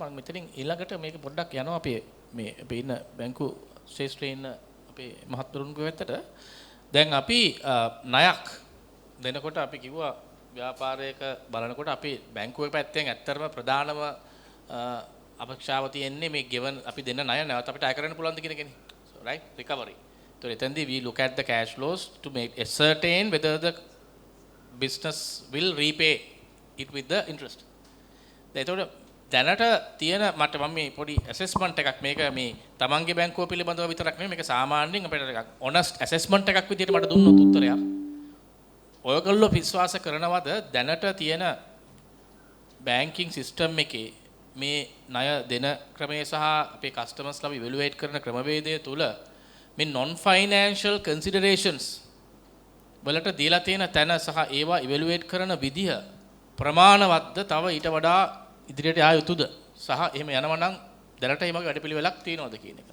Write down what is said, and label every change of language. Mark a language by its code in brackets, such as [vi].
[si] මම මෙතනින් ඊළඟට මේක පොඩ්ඩක් යනවා අපේ මේ අපේ ඉන්න බැංකු ශාස්ත්‍රයේ ඉන්න අපේ මහත්වරුන්ගේ පැත්තට. දැන් අපි ණයක් දෙනකොට අපි කිව්වා ව්‍යාපාරයක බලනකොට අපි බැංකුවේ පැත්තෙන් ඇත්තටම ප්‍රධානම අපේක්ෂාව තියෙන්නේ මේ ගෙවන අපි දෙන්න ණය නැවත අපිට අය කරන්න පුළුවන්ද කියන එකනේ. [en] So right recovery. So එතෙන්දී we look at the cash flows to make ascertain whether the business will repay it with the interest. [si] එතකොට දැනට තියෙන මට මම මේ පොඩි ඇසෙස්මන්ට් එකක් මේක මේ තමන්ගේ බැංකුව පිළිබඳව විතරක් නෙමෙයි මේක සාමාන්‍යයෙන් අපිට එකක් ඔනස්ට් ඇසෙස්මන්ට් එකක් විදිහට මට දුන්නොත් උත්තරයක්. ඔයගොල්ලෝ විශ්වාස කරනවද දැනට තියෙන බැංකින් සිස්ටම් එකේ මේ ණය දෙන ක්‍රමය සහ අපේ කස්ටමර්ස්ලා ඉවැලුවේට් කරන ක්‍රමවේදය තුල මේ non financial considerations වලට දීලා තියෙන තැන සහ ඒවා ඉවැලුවේට් කරන විදිහ ප්‍රමාණවත්ද තව ඊට වඩා ඉදිරියට ආ යුතුද සහ එහෙම යනවා නම් දැනට මේ වගේ වැඩපිළිවෙලක් තියෙනවද කියන එක.